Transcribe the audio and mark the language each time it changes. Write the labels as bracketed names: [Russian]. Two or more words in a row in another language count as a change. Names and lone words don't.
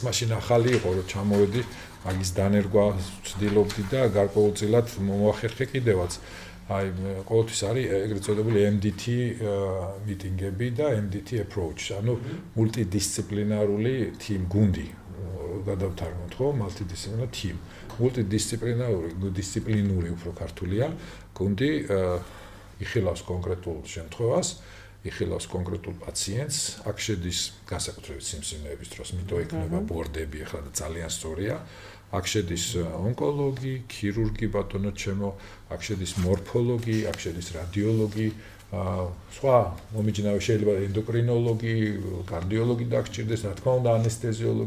[Georgian] მაშინ ახალი იყო რომ ჩამოვედი მაგის დანერგვა ვცდილობდი და გარკვეულწილად მომახერხე კიდევაც აი ყოველთვის არის ეგრეთ წოდებული MDT მიტინგები და [English] MDT approach [Georgian] ანუ მულტიდისციპლინარული team გუნდი გადავთარგმნოთ ხო [English] multidisciplinary team [Georgian] მულტიდისციპლინური უფრო ქართულია გუნდი იხილავს კონკრეტულ შემთხვევას იხილავს კონკრეტულ პაციენტს, აქ შედის განსაკუთრებით სიმსივნეების დროს, მითო იქნება ბორდები, ახლა და ძალიან სწორია. აქ შედის ონკოლოგი, ქირურგი, ბატონო ჩემო, აქ შედის მორფოლოგი, აქ შედის რადიოლოგი, სხვა მომიჯნავე შეიძლება ენდოკრინოლოგი, კარდიოლოგი დაგჭირდეს, რა თქმა უნდა ანესთეზიოლოგი.